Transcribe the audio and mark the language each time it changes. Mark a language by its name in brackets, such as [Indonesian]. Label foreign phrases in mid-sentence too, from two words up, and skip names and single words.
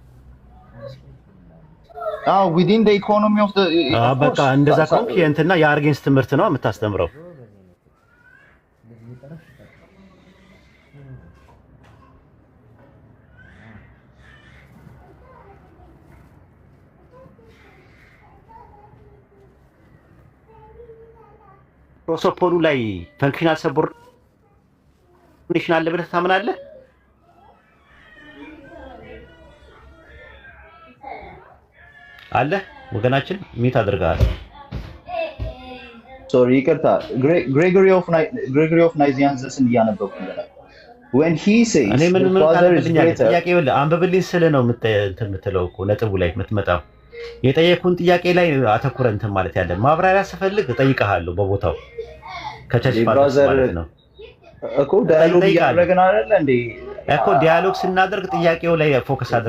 [English] within the economy of the [Amharic] በቃ እንደዛ ከሆንክ የእንትና የአርጌንስ ትምህርት ነው የምታስተምረው። ፕሮሶፖኑ ላይ [English] functional subordination [Amharic] አለ ብለህ ታምናለህ? አለ ወገናችን ሚት አድርጋል። ሶሪ ይቅርታ። ግሬጎሪ ኦፍ ናይዚያንስን እያነበብኩ ነበር። [English] when he says [Amharic] እኔ ምን ጥያቄ ይኸውልህ አንብብልኝ ስለ ነው የምትለው እኮ ነጥቡ ላይ የምትመጣው የጠየኩን ጥያቄ ላይ አተኩረህ እንትን ማለት ያለ ማብራሪያ ስፈልግ እጠይቅሃለሁ በቦታው ከቸርች ማለት ነው እኮ ዳያሎግ ያደረግን አይደል እንዴ? እኮ ዲያሎግ ስናደርግ ጥያቄው ላይ ፎከስ አድርጋ